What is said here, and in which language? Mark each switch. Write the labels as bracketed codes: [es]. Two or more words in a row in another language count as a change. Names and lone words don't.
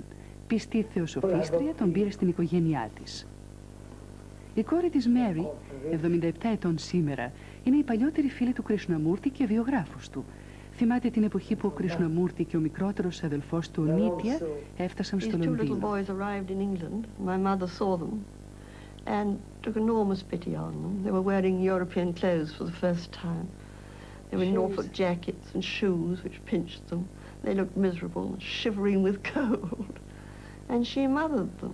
[el] Πιστή θεοσοφίστρια, τον πήρε στην οικογένειά της. Η κόρη της Mary, 77 ετών σήμερα, είναι η παλιότερη φίλη του Krishnamurti και βιογράφος του. Θυμάται την εποχή που ο Krishnamurti και ο μικρότερος αδελφός του, ο Νίτια, έφτασαν στο Λονδίνο. [en] And took enormous pity on them. They were wearing European clothes for the first time. They were in Norfolk jackets and shoes which pinched them. They looked miserable, shivering with cold. And she mothered them.